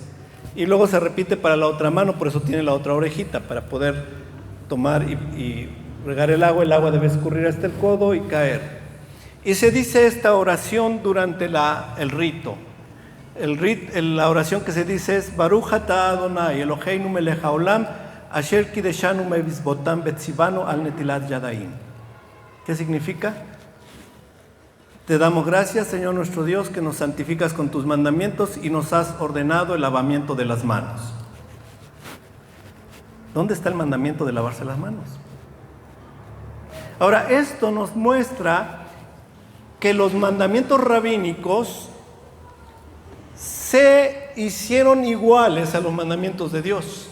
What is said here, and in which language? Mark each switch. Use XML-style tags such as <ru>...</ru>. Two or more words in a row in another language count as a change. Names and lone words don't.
<es>Y luego se repite para la otra mano, por eso tiene la otra orejita, para poder tomar y regar el agua debe escurrir hasta el codo y caer. Y se dice esta oración durante el rito.</es> <he>La oración que se dice es ברוך אתה אדוני אלוהינו מלך העולם אשר קדשנו במצוותיו וציוונו על נטילת ידיים.</he> <es>¿Qué significa? Te damos gracias, Señor nuestro Dios, que nos santificas con tus mandamientos y nos has ordenado el lavamiento de las manos. ¿Dónde está el mandamiento de lavarse las manos? Ahora, esto nos muestra que los mandamientos rabínicos se hicieron iguales a los mandamientos de Dios.</es>